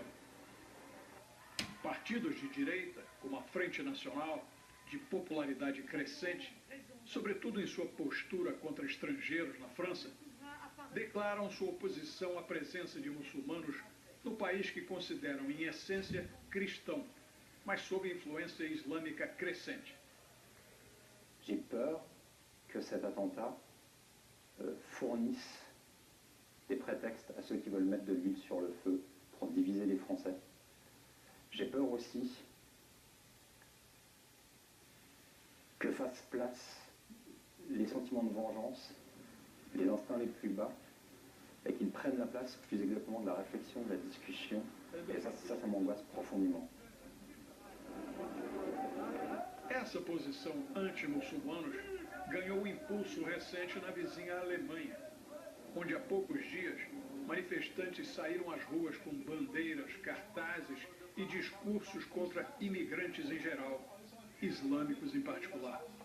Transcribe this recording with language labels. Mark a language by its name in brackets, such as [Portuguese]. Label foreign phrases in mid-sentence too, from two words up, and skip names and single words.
[Portuguese] Partidos de direita, como a Frente Nacional, de popularidade crescente, sobretudo em sua postura contra estrangeiros na França, declaram sua oposição à presença de muçulmanos no país que consideram, em essência, cristão, mas sob influência islâmica crescente. [French] J'ai peur que cet attentat fournisse des prétextes à ceux qui veulent mettre de l'huile sur le feu pour diviser les Français. J'ai peur aussi que fassent place les sentiments de vengeance, les instincts les plus bas, et qu'ils prennent la place plus exactement de la réflexion, de la discussion, et ça m'angoisse profondément. [Portuguese] Essa posição anti-muçulmanos ganhou impulso recente na vizinha Alemanha, onde há poucos dias manifestantes saíram às ruas com bandeiras, cartazes e discursos contra imigrantes em geral, islâmicos em particular.